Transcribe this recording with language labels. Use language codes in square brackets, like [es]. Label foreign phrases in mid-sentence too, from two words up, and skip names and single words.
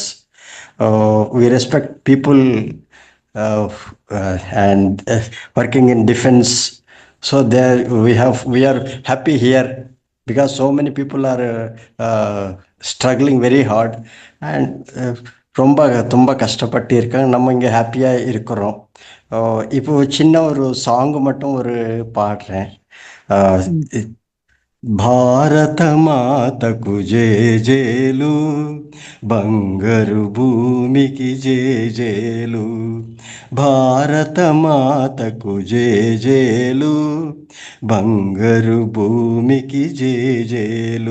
[en] We respect people and working in defense. So there we are happy here because so many people are struggling very hard and ತುಂಬ [ta] கஷ்டப்பட்டு இருக்காங்க. நம்ம இங்கே ஹாப்பியாக இருக்கிறோம். இப்போ சின்ன ஒரு சாங் மட்டும் பாடுறேன். [te] భారత మాతకు జేజేలు, బంగారు భూమికి జేజేలు. భారత మాతకు జేజేలు, బంగారు భూమికి జేజేలు.